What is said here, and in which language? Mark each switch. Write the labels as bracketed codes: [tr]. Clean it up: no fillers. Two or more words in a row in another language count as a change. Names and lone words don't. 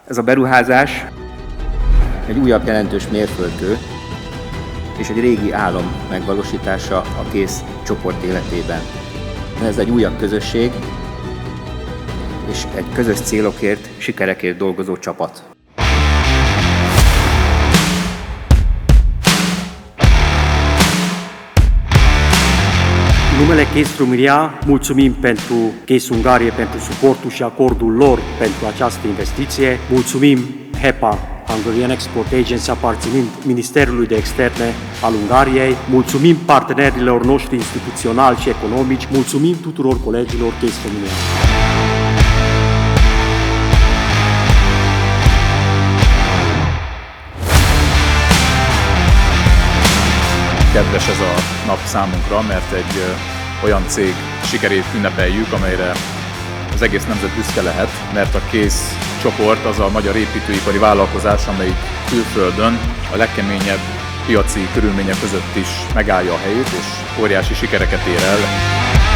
[hu] Ez a beruházás egy újabb jelentős mérföldkő és egy régi álom megvalósítása a KÉSZ csoport életében. Ez egy újabb közösség és egy közös célokért, sikerekért dolgozó csapat. [ro] În numele KÉSZ România, mulțumim pentru KÉSZ Ungarie pentru suportul și acordul lor pentru această investiție. Mulțumim HEPA, Hungarian Export Agency, aparținând Ministerului de Externe al Ungariei. Mulțumim partenerilor noștri instituționali și economici. Mulțumim tuturor colegilor KÉSZ România. [hu] Kedves ez a nap számunkra, mert egy olyan cég sikerét ünnepeljük, amelyre az egész nemzet büszke lehet, mert a KÉSZ csoport az a magyar építőipari vállalkozás, amelyik külföldön a legkeményebb piaci körülmények között is megállja a helyét, és óriási sikereket ér el.